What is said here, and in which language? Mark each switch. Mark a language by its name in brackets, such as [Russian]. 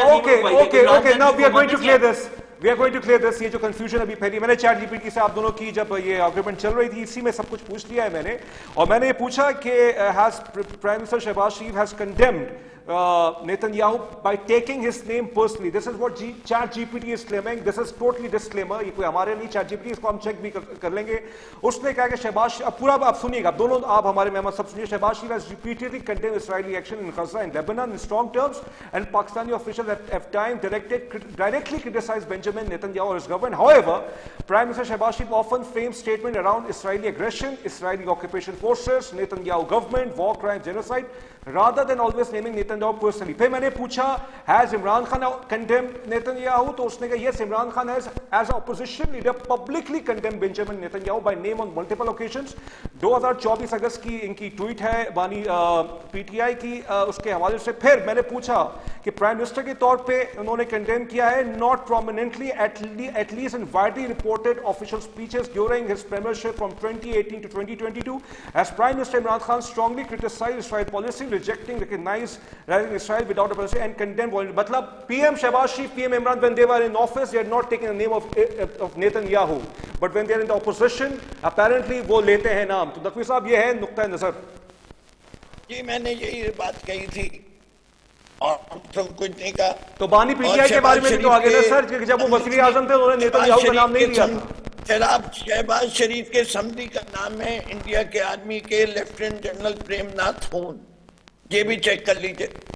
[English] okay now we are going to clear this, [Urdu] یہ جو confusion ابھی پھیلی، میں نے چیٹ جی پی ٹی سے آپ دونوں کی جب یہ آرگومنٹ چل رہی تھی اسی میں سب کچھ پوچھ لیا ہے میں نے، اور میں نے یہ پوچھا کہ [English] Has prime minister Shehbaz Sharif has condemned Netanyahu by taking his name personally. This is what chat GPT is claiming. This is totally disclaimer. [Urdu] یہ کوئی ہمارے نہیں chat GPT، اس کو ہم چیک بھی کر لیں گے۔ اس نے کہا کہ شہباز، اب پورا آپ سنیے گا، دونوں آپ ہمارے مہمان سب سنیے۔ شہباز شریف [English] has repeatedly condemned Israeli action in Gaza and Lebanon in strong terms, and Pakistani officials have time directly criticized Benjamin Netanyahu or his government. However, Prime Minister Shehbaz Sharif often frames statement around Israeli aggression, Israeli occupation forces, Netanyahu government, war crimes, genocide, rather than always naming Netanyahu personally. [Urdu] پھر میں نے پوچھا [English] has Imran Khan condemned Netanyahu؟ [Urdu] تو اس نے کہا [English] yes, Imran Khan has as an opposition leader publicly condemned Benjamin Netanyahu by name on multiple occasions. [Urdu] 2024 اگست کی ان کی tweet ہے بانی پی ٹی آئی کی، اس کے حوالے سے پھر میں نے پوچھا کہ پرائم منسٹر کے طور پہ انہوں نے کنڈیم کیا ہے [English] not prominently at least in widely reported official speeches during his premiership from 2018 to 2022 as Prime Minister Imran Khan strongly criticized Israel policy rejecting recognizing Israel without a policy and condemned violence. مطلب PM Shehbaz Sharif, PM Imran, when they were in office they had not taken the name of Netanyahu, but when they are in the opposition apparently [Urdu] وہ لیتے ہیں نام۔ تو نقوی صاحب یہ ہے نقطہ نظر۔ جی میں نے یہی بات کہی تھی اور تو کچھ نہیں کہا۔ تو بانی پی ٹی آئی کے بارے میں بھی تو آگے نا سر، کہ جب وہ وزیر اعظم تھے انہوں نے نیتن یاہو کا نام نہیں لیا تھا۔ جناب شہباز شریف کے سمدھی کا نام ہے انڈیا کے آرمی کے لیفٹیننٹ جنرل پریم ناتھ ہون، یہ بھی چیک کر لیجئے۔